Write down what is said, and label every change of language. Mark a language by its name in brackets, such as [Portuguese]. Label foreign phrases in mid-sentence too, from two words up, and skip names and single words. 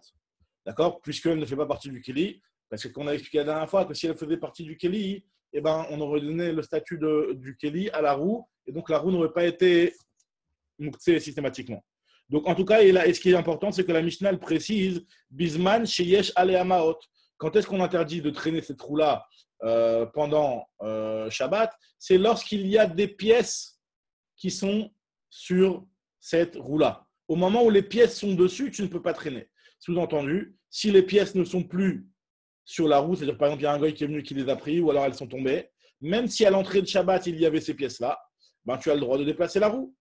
[French] D'accord? Puisqu'elle ne fait pas partie du Kéli, parce que qu'on a expliqué la dernière fois que si elle faisait partie du Kéli, eh ben, on aurait donné le statut du Kéli à la roue et donc la roue n'aurait pas été mouxée systématiquement. Donc, en tout cas, et ce qui est important, c'est que la Mishnah elle précise [Hebrew] בזמן שיש עליה מעות. [French] Quand est-ce qu'on interdit de traîner cette roue-là pendant Shabbat? C'est lorsqu'il y a des pièces qui sont sur cette roue-là. Au moment où les pièces sont dessus, tu ne peux pas traîner. Sous-entendu, si les pièces ne sont plus sur la roue, c'est-à-dire par exemple, il y a un gars qui est venu qui les a pris ou alors elles sont tombées, même si à l'entrée de Shabbat, il y avait ces pièces-là, ben, tu as le droit de déplacer la roue.